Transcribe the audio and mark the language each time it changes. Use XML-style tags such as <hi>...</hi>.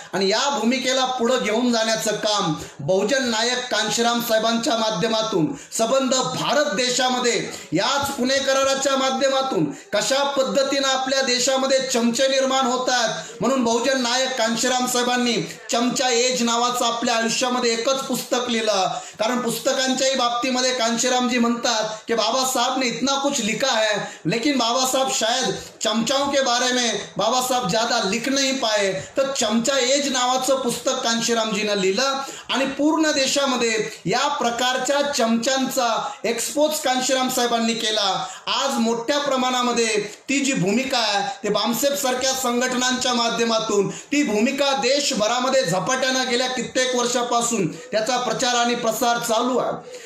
<mr>आणि या भूमिकेला पुढे घेऊन जाण्याचं काम बहुजन नायक कांशीराम साहेबांच्या माध्यमातून संबंध भारत देशामध्ये याच पुणे कराराच्या माध्यमातून कशा पद्धतीनं आपल्या देशामध्ये चमचे निर्माण होतात म्हणून बहुजन नायक कांशीराम साहेबांनी चमचा एज नावाचं आपल्या आयुष्यामध्ये एकच पुस्तक लिहिलं. कारण पुस्तकांच्याही बाबतीमध्ये कांशीरामजी म्हणतात की</mr> <hi>बाबा साहब ने इतना कुछ लिखा है लेकिन बाबा साहब शायद चमचाओं के बारे में बाबा साहब ज्यादा लिख नहीं पाए.</hi> <mr>तर चमचा एज नावाचं पुस्तक कांशीरामजीनं लिहिलं आणि पूर्ण देशामध्ये या प्रकारच्या चमच्यांचा एक्सपोज कांशीराम साहेबांनी केला. आज मोठ्या प्रमाणामध्ये ती जी भूमिका आहे ते बामसेफ सारख्या संघटनांच्या माध्यमातून ती भूमिका देशभरामध्ये झपाट्यानं गेल्या कित्येक वर्षापासून त्याचा प्रचार आणि प्रसार चालू आहे.</mr>